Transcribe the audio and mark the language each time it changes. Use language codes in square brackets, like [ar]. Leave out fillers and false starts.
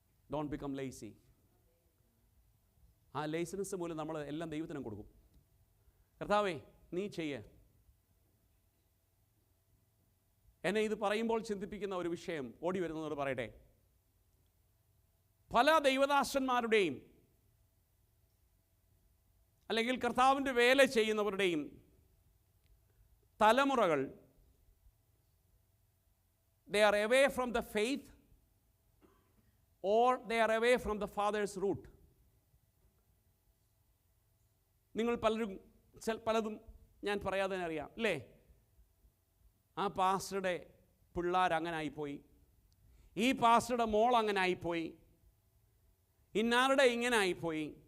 [en] Don't become lazy. [ml] ആ laziness മൂലം നമ്മൾ എല്ലാം ദൈവത്തിനും കൊടുക്കും. കർത്താവേ നീ ചെയ്യേ. എന്നെ ഇത് പറയുമ്പോൾ ചിന്തിപ്പിക്കുന്ന ഒരു വിഷയം ഓടി വരുന്നതോട് പറയട്ടെ. പല ദൈവദാസന്മാരുടെയും അല്ലെങ്കിൽ കർത്താവിൻ്റെ വേല ചെയ്യുന്നവരുടെയും തലമുറകൾ, [en] they are away from the faith or they are away from the father's root. [ml] നിങ്ങൾ പലതും ഞാൻ പറയാതെ തന്നെ അറിയാം അല്ലേ? ആ പാസ്റ്ററുടെ പിള്ളേർ അങ്ങനെ ആയിപ്പോയി, ഈ പാസ്റ്ററുടെ മോൾ അങ്ങനെ ആയിപ്പോയി, ഇന്നാരുടെ ഇങ്ങനെ ആയിപ്പോയി.